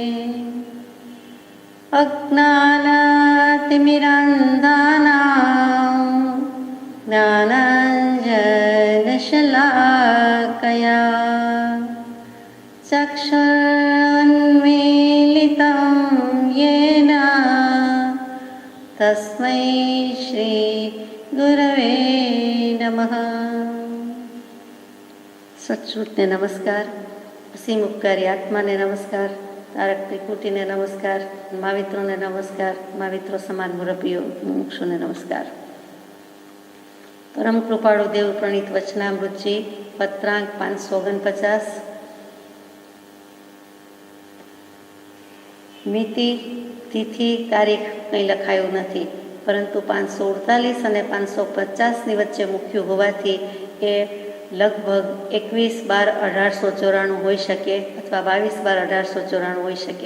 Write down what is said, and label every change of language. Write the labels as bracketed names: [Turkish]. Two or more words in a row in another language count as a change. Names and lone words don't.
[Sanskrit] अज्ञानतिमिरान्धानां ज्ञानाञ्जनशलाकया चक्षुरुन्मीलितं येन तस्मै श्री गुरवे नमः। [Gujarati] સચ્ચિદાનંદ નમસ્કાર, અસીમ ઉપકારી આત્માને નમસ્કાર, તારક ત્રિપુટીને નમસ્કાર, મહાવિત્રોને નમસ્કાર, महाविત્રો સમાન મુરબ્બીઓ મુમુક્ષુને નમસ્કાર। પરમ કૃપાળુ દેવ પ્રણીત વચનામૃતજી પત્રાંક 549। મિતિ તિથિ તારીખ કંઈ લખાયું નથી, પરંતુ 548 અને 550ની વચ્ચે મૂક્યું હોવાથી એ લગભગ 21/12/1894 હોઈ શકે અથવા 22/12/1894 હોઈ શકે।